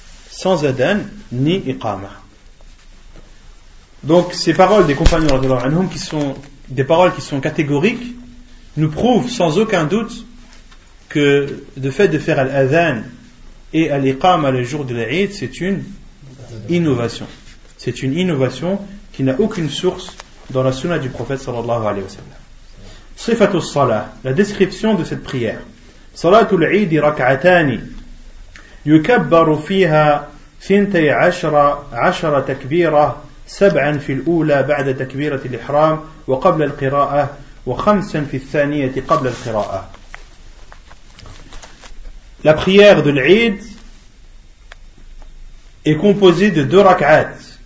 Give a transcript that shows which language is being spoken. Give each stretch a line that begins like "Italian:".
French: Sans adhan ni iqama. Donc ces paroles des compagnons radhiyallahu anhum, qui sont des paroles qui sont catégoriques, nous prouvent sans aucun doute que le fait de faire al-adhan et al-iqama le jour de l'Eid, c'est une innovation. C'est une innovation qui n'a aucune source dans la sunna du prophète sallallahu alayhi wa sallam.
Arabic: Sifatu salah,
French: la description de cette prière.
Arabic: Salatul Eid rak'atani yukabbaru fiha 12 takbira سبعا في الأولى بعد تكبيرة الإحرام وقبل القراءة وخمسا في الثانية قبل القراءة.
French: La prière de l'Eid est composée de 2 rak'at.